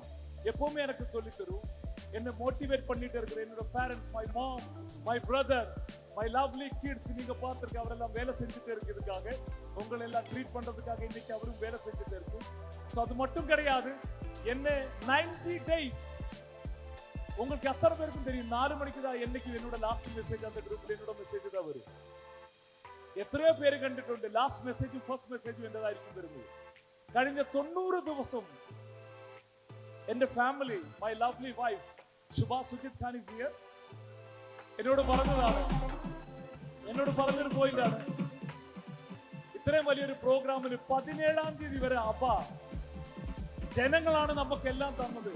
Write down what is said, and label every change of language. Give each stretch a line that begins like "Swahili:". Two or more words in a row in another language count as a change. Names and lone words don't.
Tamil: எப்பவுமே எனக்கு சொல்லி தரும், என்ன மோட்டிவேட் பண்ணிட்டு இருக்கிற என்னோட பேரண்ட்ஸ்,
English: my mom, my brother, my lovely kids.
Tamil: நீங்க பார்த்திருக்க அவரெல்லாம் வேலை செஞ்சுட்டே இருக்கிறதுக்காக, உங்களை எல்லாம் ட்ரீட் பண்றதுக்காக இன்னைக்கு அவரும் வேலை செஞ்சுட்டே இருக்கு. ஸோ அது மட்டும் கிடையாது, என்ன 90 days உங்களுக்கு அத்தனை பேருக்கும் தெரியும் 4 மணிக்கு தான் என்னைக்கு என்னோட லாஸ்ட் மெசேஜ் அந்த குரூப்ல என்னோட மெசேஜ் தான் வரும்.
Malayalam: എത്രയോ പേര് കണ്ടിട്ടുണ്ട് ലാസ്റ്റ് മെസ്സേജും ഫസ്റ്റ് മെസ്സേജും എന്റേതായിരിക്കും വരുന്നത്. കഴിഞ്ഞ 90 ദിവസം എന്റെ ഫാമിലി,
English: my lovely wife
Malayalam: ശുഭ സുജിത് ഖാൻ
English: is here,
Malayalam: എന്നോട് പറഞ്ഞൊരു പോയിന്റാണ്, ഇത്രയും വലിയൊരു പ്രോഗ്രാമിന് 17-ാം തീയതി വരെ ജനങ്ങളാണ് നമുക്കെല്ലാം തന്നത്.